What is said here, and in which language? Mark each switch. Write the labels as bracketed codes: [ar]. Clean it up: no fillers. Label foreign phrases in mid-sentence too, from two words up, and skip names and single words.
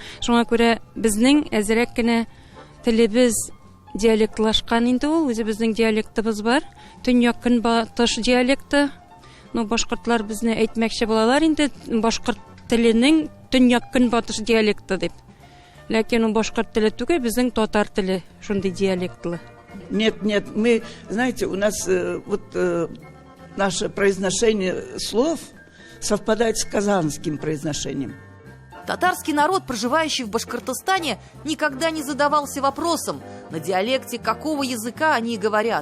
[tt] Шуңа күрә безнең әзрәк кенә телебез диалектлашкан инде ул. Үзебезнең диалектыбыз бар. Төньяк көнбатыш диалекты. Ну башкортлар безне әйтмәкче булалар инде башкорт теленең төньяк көнбатыш диалекты дип. Ләкин ул башкорт теле түгел, безнең татар теле шундый диалектлы. [ru] Нет, мы, знаете, у нас наше произношение слов совпадает с казанским произношением. Татарский народ, проживающий в Башкортостане, никогда не задавался вопросом, на диалекте какого языка они говорят.